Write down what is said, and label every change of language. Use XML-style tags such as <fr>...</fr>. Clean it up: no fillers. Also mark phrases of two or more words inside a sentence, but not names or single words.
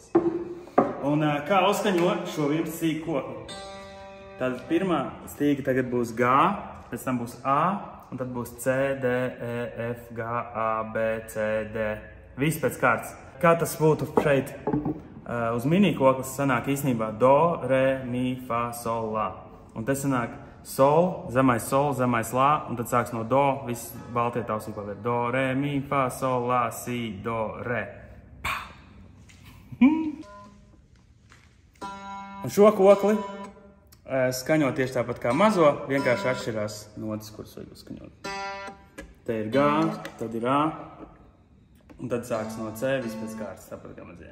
<lv>Un kā uzskaņo šo 11 stīgu kokli? Tad pirmā stīga tagad būs G, pēc tam būs A, un tad būs C, D, E, F, G, A, B, C, D. Viss pēc kārtas. Kā tas būtu šeit uz mini koklis sanāk īstenībā do, re, mi, fa, sol, la. Un te sanāk sol, zemais la, un tad sāks no do, viss baltie tausī pavēr. Do, re, mi, fa, sol, la, si, do, re. Un šo kokli skaņo tieši tāpat kā mazo, vienkārši atšķirās notis, kuras vajag uzskaņot. Te ir G, tad ir A, un tad sāks no C, viss pēc kārtas, tāpat kā mazajā.</lv>